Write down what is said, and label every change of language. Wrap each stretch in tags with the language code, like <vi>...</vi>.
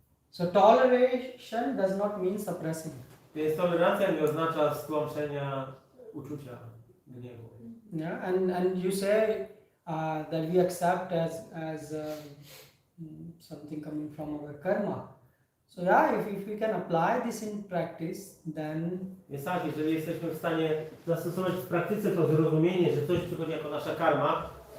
<en>So toleration does not mean suppressing.</en> <pl>Więc tolerancja nie oznacza stłamszenia uczucia gniewu.</pl> <en>Yeah, and you say that we accept as something coming from our karma. So yeah, if we can apply this in practice, then</en> <pl>Więc tak, jeżeli jesteśmy w stanie zastosować w praktyce to zrozumienie, że coś przychodzi jako nasza karma,</pl>